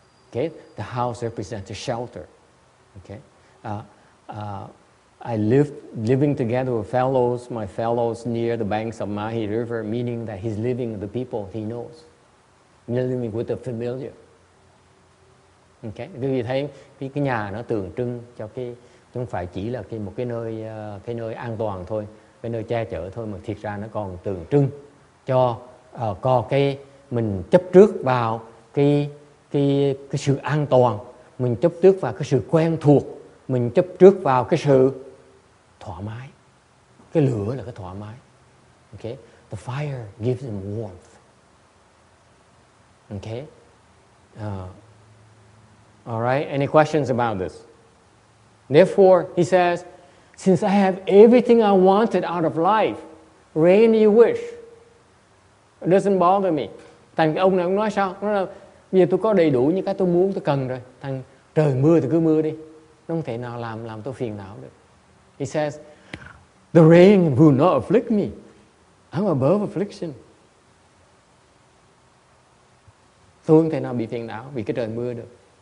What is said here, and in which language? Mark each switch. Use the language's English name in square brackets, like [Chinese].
[English] Okay, the house represents a shelter. Okay, I living together with fellows, my fellows near the banks of Mahi River, meaning that he's living with the people he knows, living with the familiar. Okay. [Vietnamese] Quý vị thấy cái nhà nó tượng trưng cho cái, không phải chỉ là một cái nơi an toàn thôi, cái nơi che chở thôi, mà thiệt ra nó còn tượng trưng cho có cái mình chấp trước vào cái sự an toàn, mình chấp trước vào cái sự quen thuộc, mình chấp trước vào cái sự thoải mái. Cái lửa là cái thoải mái. Okay? [English] The fire gives them warmth. Okay? All right? Any questions about this? Therefore, he says, since I have everything I wanted out of life, rain you wish. It doesn't bother me. [Vietnamese] Thành ông này ông nói sao? Nói là bây giờ tôi có đầy đủ những cái tôi muốn, tôi cần rồi. Thành trời mưa thì cứ mưa đi. Nó không thể nào làm tôi phiền não được. [English] He says, the rain will not afflict me. I'm above affliction. [Vietnamese] Tôi không thể nào bị phiền não vì cái trời mưa được.